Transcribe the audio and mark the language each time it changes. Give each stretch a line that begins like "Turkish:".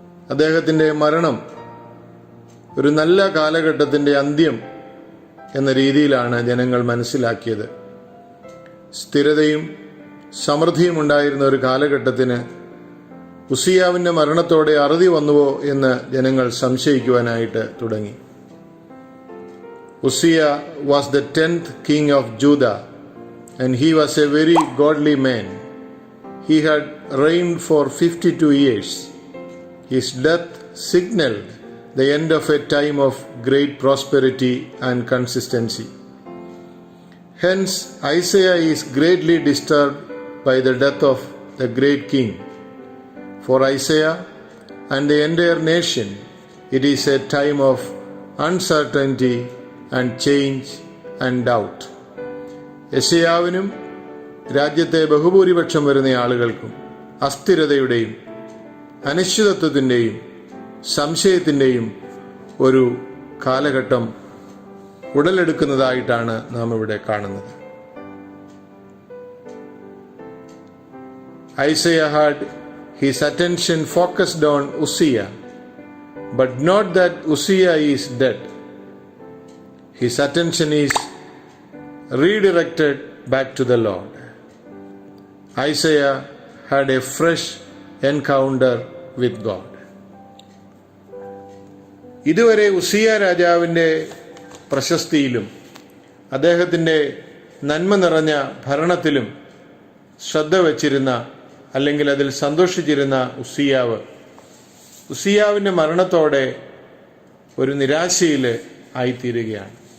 Malayalam: അദ്ദേഹത്തിന്റെ മരണം ഒരു നല്ല കാലഘട്ടത്തിന്റെ അന്ത്യം എന്ന രീതിയിലാണ് ജനങ്ങൾ മനസ്സിലാക്കിയത്. സ്ഥിരതയും സമൃദ്ധിയും ഉണ്ടായിരുന്ന ഒരു കാലഘട്ടത്തിന് ഉസ്സിയാവിന്റെ മരണത്തോടെ അറുതി വന്നുവോ എന്ന് ജനങ്ങൾ സംശയിക്കുവാനായിട്ട് തുടങ്ങി.
English: Uzziah was the 10th king of Judah and he was a very godly man. He had reigned for 52 years. His death signaled the end of a time of great prosperity and consistency. Hence, Isaiah is greatly disturbed by the death of the great king. For Isaiah and the entire nation, it is a time of uncertainty and change and doubt.
Malayalam: യെശയ്യാവിനും രാജ്യത്തെ ബഹുഭൂരിപക്ഷം വരുന്ന ആളുകൾക്കും അസ്ഥിരതയുടെയും അനിശ്ചിതത്വത്തിന്റെയും സംശയത്തിന്റെയും ഒരു കാലഘട്ടം ഉടലെടുക്കുന്നതായിട്ടാണ് നാം ഇവിടെ കാണുന്നത്.
English: Isaiah had his attention focused on Uzziah, but not that Uzziah is dead. His attention is redirected back to the Lord. Isaiah had a fresh encounter with God.
Malayalam: ഇതുവരെ ഉസ്സിയ രാജാവിന്റെ പ്രശസ്തിയിലും അദ്ദേഹത്തിന്റെ നന്മ നിറഞ്ഞ ഭരണത്തിലും ശ്രദ്ധ വച്ചിരുന്ന അല്ലെങ്കിൽ അതിൽ സന്തോഷിച്ചിരുന്ന ഉസ്സിയാവിന്റെ മരണത്തോടെ ഒരു നിരാശയിൽ ആയിത്തീരുകയാണ്.